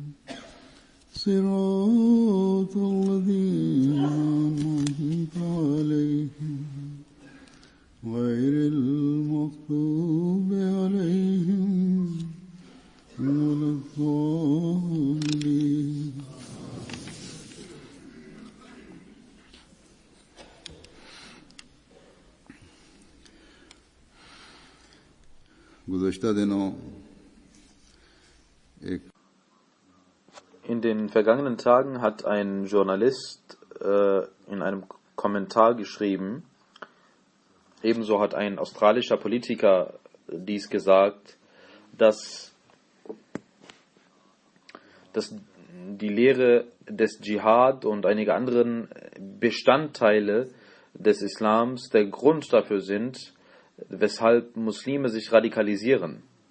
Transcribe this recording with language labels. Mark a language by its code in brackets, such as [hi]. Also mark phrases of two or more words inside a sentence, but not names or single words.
[ar] صراط الذين أنعمت عليهم غير المغضوب عليهم ولا الضالين. [ur] گزشتہ دنوں [de] In den vergangenen Tagen hat ein Journalist in einem Kommentar geschrieben, ebenso hat ein australischer Politiker dies gesagt, dass die Lehre des Dschihad und einige anderen Bestandteile des Islams der Grund dafür sind, weshalb Muslime sich radikalisieren.